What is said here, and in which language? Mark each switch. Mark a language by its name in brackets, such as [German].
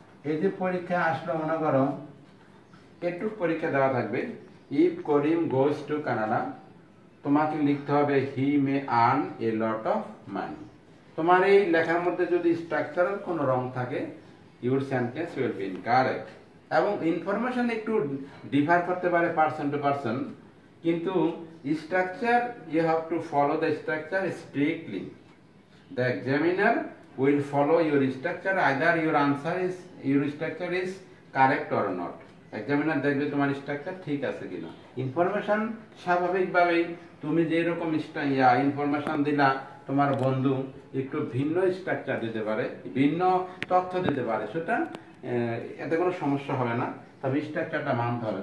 [Bangla] এই যে পরীক্ষা আসলো, মনে করো একটু পরীক্ষা দেওয়া থাকবে, [English] if Karim goes to Canada, [Bangla] তোমাকে লিখতে হবে [English] He may earn a lot of money. [Bangla] তোমার এই লেখার মধ্যে যদি স্ট্রাকচারাল কোনো রং থাকে, [English] Your sentence will be incorrect. [Bangla] এবং ইনফরমেশন একটু ডিফার করতে পারে পারসন টু পারসন, কিন্তু [English] Structure you have to follow the structure strictly. The examiner will follow your structure, either your structure is correct or not. [Bangla] Examiner দেখবে তোমার structure ঠিক আছে কিনা। ইনফরমেশন স্বাভাবিকভাবেই তুমি যে রকম ইনফরমেশন দিলা, তোমার বন্ধু একটু ভিন্ন স্ট্রাকচার দিতে পারে, ভিন্ন তথ্য দিতে পারে, সেটা এতে কোনো সমস্যা হবে না, তবে স্ট্রাকচারটা মানতে হবে।